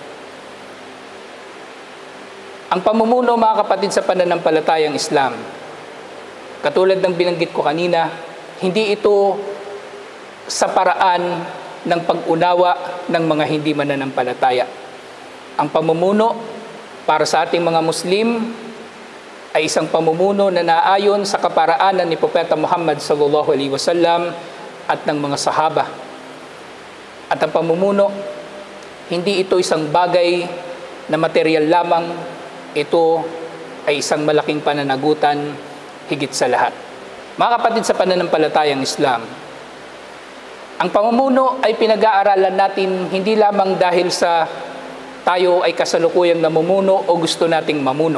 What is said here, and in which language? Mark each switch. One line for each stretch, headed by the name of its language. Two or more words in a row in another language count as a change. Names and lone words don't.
Filipino: Ang pamumuno, mga kapatid sa pananampalatayang Islam, katulad ng binanggit ko kanina, hindi ito sa paraan ng pag-unawa ng mga hindi mananampalataya. Ang pamumuno para sa ating mga Muslim ay isang pamumuno na naayon sa kaparaanan ni Propeta Muhammad
Arabic: صلى الله عليه وسلم
Filipino: at ng mga sahaba. At ang pamumuno, hindi ito isang bagay na material lamang, ito ay isang malaking pananagutan higit sa lahat. Mga kapatid sa pananampalatayang Islam, ang pamumuno ay pinag-aaralan natin hindi lamang dahil sa tayo ay kasalukuyang namumuno o gusto nating mamuno.